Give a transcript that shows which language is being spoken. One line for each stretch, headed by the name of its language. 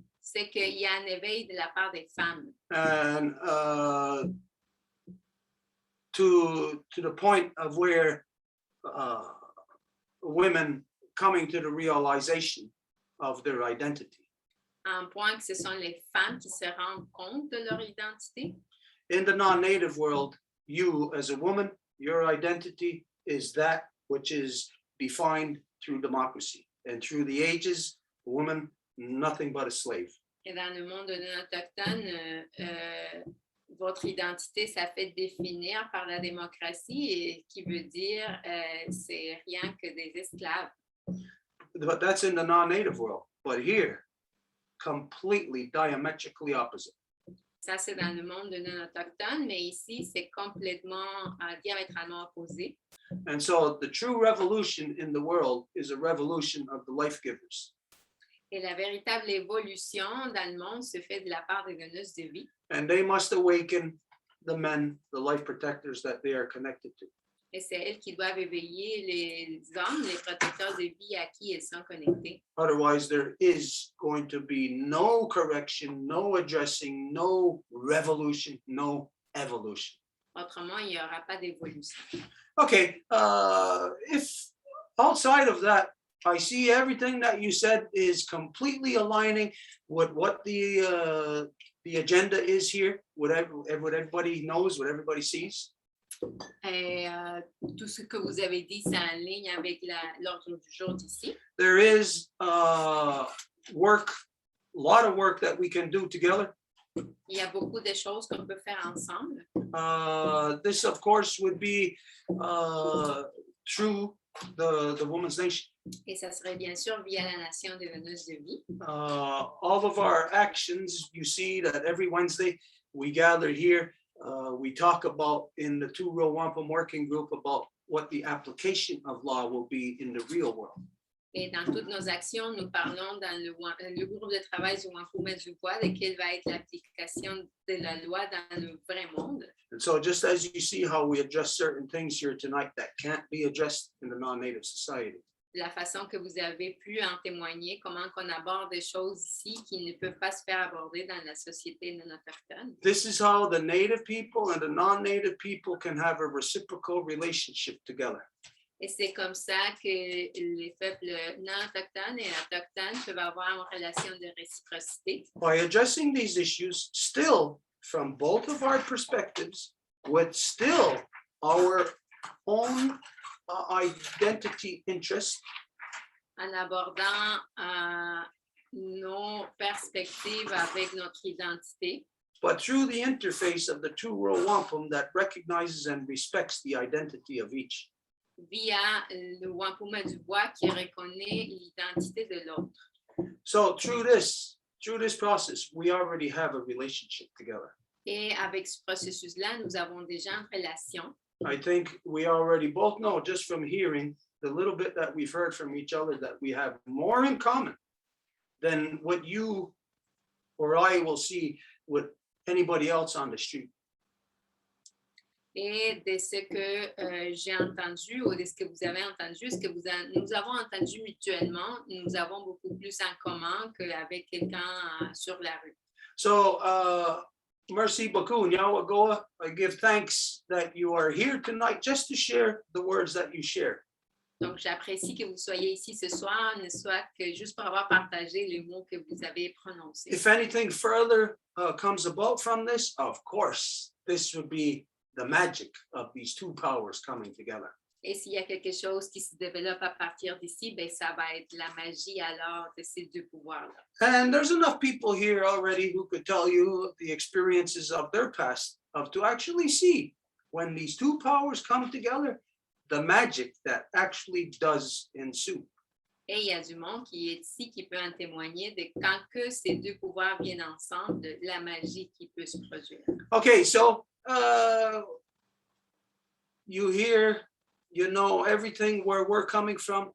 French: c'est qu'il y a un éveil de la part des femmes.
English: And to the point of where women coming to the realization of their identity.
French: À un point que ce sont les femmes qui se rendent compte de leur identité.
English: In the non-native world, you as a woman, your identity is that which is defined through democracy. And through the ages, a woman, nothing but a slave.
French: Et dans le monde non autochtone, votre identité, ça fait définir par la démocratie, et qui veut dire c'est rien que des esclaves.
English: But that's in the non-native world. But here, completely diametrically opposite.
French: Ça, c'est dans le monde non autochtone, mais ici, c'est complètement diamétralement opposé.
English: And so the true revolution in the world is a revolution of the life givers.
French: Et la véritable évolution dans le monde se fait de la part des donneuses de vie.
English: And they must awaken the men, the life protectors that they are connected to.
French: Et c'est elles qui doivent éveiller les hommes, les protecteurs de vie à qui elles sont connectées.
English: Otherwise, there is going to be no correction, no addressing, no revolution, no evolution.
French: Autrement, il n'y aura pas d'évolution.
English: Okay, if outside of that, I see everything that you said is completely aligning with what the agenda is here, what everybody knows, what everybody sees.
French: Et tout ce que vous avez dit, c'est en ligne avec l'ordre du jour d'ici.
English: There is work, a lot of work that we can do together.
French: Il y a beaucoup de choses qu'on peut faire ensemble.
English: This, of course, would be through the Women's Nation.
French: Et ça serait bien sûr via la nation des donneuses de vie.
English: All of our actions, you see that every Wednesday we gather here. We talk about in the two-row Wampum working group about what the application of law will be in the real world.
French: Et dans toutes nos actions, nous parlons dans le groupe de travail du Wampum et du Voies de quelle va être l'application de la loi dans le vrai monde.
English: And so just as you see how we address certain things here tonight that can't be addressed in the non-native society.
French: De la façon que vous avez pu en témoigner, comment qu'on aborde des choses ici qui ne peuvent pas se faire aborder dans la société non autochtone.
English: This is how the native people and the non-native people can have a reciprocal relationship together.
French: Et c'est comme ça que les peuples non autochtones et autochtones peuvent avoir une relation de réciprocité.
English: By addressing these issues, still from both of our perspectives, with still our own identity interest.
French: En abordant nos perspectives avec notre identité.
English: But through the interface of the two-row wampum that recognizes and respects the identity of each.
French: Via le Wampum du Bois qui reconnaît l'identité de l'autre.
English: So through this process, we already have a relationship together.
French: Et avec ce processus-là, nous avons déjà une relation.
English: I think we already both know just from hearing the little bit that we've heard from each other that we have more in common than what you or I will see with anybody else on the street.
French: Et de ce que j'ai entendu ou de ce que vous avez entendu, ce que nous avons entendu mutuellement, nous avons beaucoup plus en commun qu'avec quelqu'un sur la rue. So, merci beaucoup, Nyawagoa.
English: I give thanks that you are here tonight just to share the words that you share.
French: Donc, j'apprécie que vous soyez ici ce soir, ne soit que juste pour avoir partagé les mots que vous avez prononcés.
English: If anything further comes about from this, of course, this would be the magic of these two powers coming together.
French: Et s'il y a quelque chose qui se développe à partir d'ici, ben ça va être la magie alors de ces deux pouvoirs-là.
English: And there's enough people here already who could tell you the experiences of their past, of to actually see when these two powers come together, the magic that actually does ensue.
French: Et il y a du monde qui est ici qui peut en témoigner de quand que ces deux pouvoirs viennent ensemble, de la magie qui peut se produire.
English: Okay, so you hear, you know everything where we're coming from.